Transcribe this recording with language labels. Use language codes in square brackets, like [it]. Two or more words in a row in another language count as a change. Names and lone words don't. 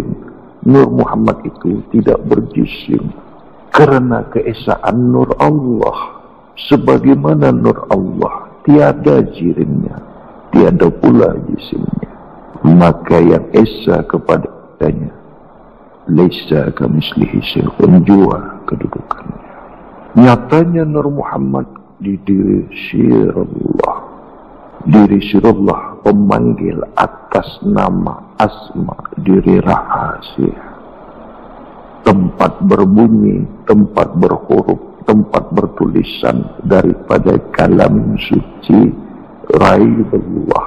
[ms] Nur Muhammad itu tidak berjisim. Karena keesaan Nur Allah, sebagaimana Nur Allah tiada jirimnya, tiada pula jisimnya, maka yang esa kepadanya [ar] ليس كمثله شيء, [ms] jua kedudukannya. Nyatanya Nur Muhammad di diri syirullah. Diri syirullah pemanggil atas nama asma diri rahasia. Tempat berbunyi, tempat berhuruf, tempat bertulisan daripada kalam suci raibullah.